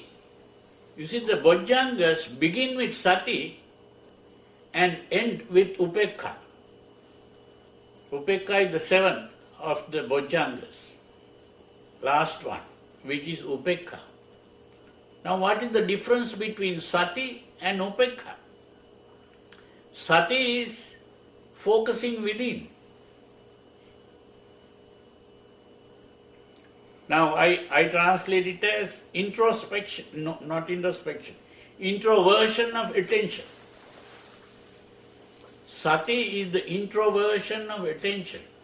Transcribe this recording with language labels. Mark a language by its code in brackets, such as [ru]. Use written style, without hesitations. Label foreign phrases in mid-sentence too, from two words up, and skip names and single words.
[en] You see, the bojjhangas begin with sati and end with upekha. Upekha is the seventh of the bojjhangas, last one, which is upekha. Now, what is the difference between sati and upekha? Sati is focusing within. Now, I translate it as introspection, no, not introspection, introversion of attention. Sati is the introversion of attention.